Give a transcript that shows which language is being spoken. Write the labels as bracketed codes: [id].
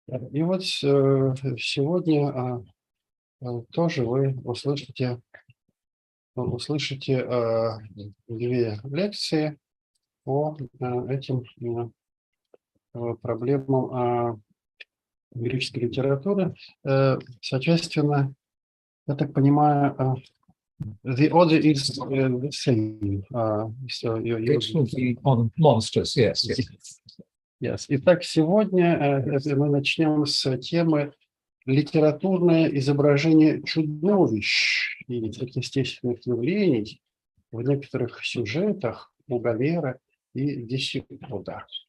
[ru] И вот сегодня тоже вы услышите услышите две лекции по этим проблемам греческой литературы. Соответственно, я так понимаю, [en] the order is the same. So It will be on monsters, yes. Yes. [ru] Итак, сегодня мы начнем с темы «Литературное изображение чудовищ и сверхъестественных явлений в некоторых сюжетах у Гомера и Гесиода».